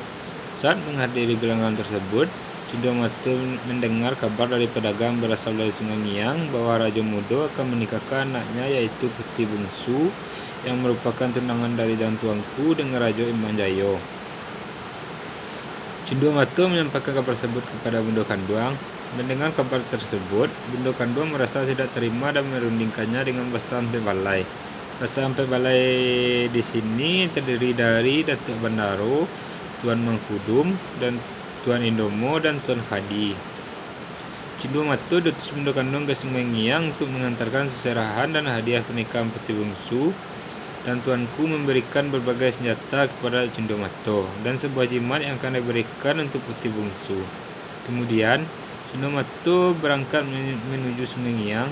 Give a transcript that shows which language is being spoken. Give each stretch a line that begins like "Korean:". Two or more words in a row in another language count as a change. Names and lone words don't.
Indonesian: Saat menghadiri gelanggang tersebut, Cindomato mendengar kabar dari pedagang berasal dari Sungai Ngiang bahwa Raja Mudo akan menikahkan anaknya, yaitu Putri Bungsu, yang merupakan tunangan dari Dang Tuanku dengan Raja Imbang Jayo. Cindomato menyampaikan kabar tersebut kepada Bundo Kanduang. Mendengar kabar tersebut, Bundo Kanduang merasa tidak terima dan merundingkannya dengan bahasa Ampek Balai. Bahasa Ampek Balai di sini terdiri dari Datuk Bandaro, Tuan Mangkudum, dan Tuan Indomo dan Tuan Hadi. Cindomato diutus Bundo Kanduang ke Sungai Ngiang untuk mengantarkan seserahan dan hadiah pernikahan Putri Bungsu, dan Tuanku memberikan berbagai senjata kepada Cindomato dan sebuah jimat yang akan diberikan untuk Putri Bungsu. Kemudian Cindomato berangkat menuju Sungai Ngiang.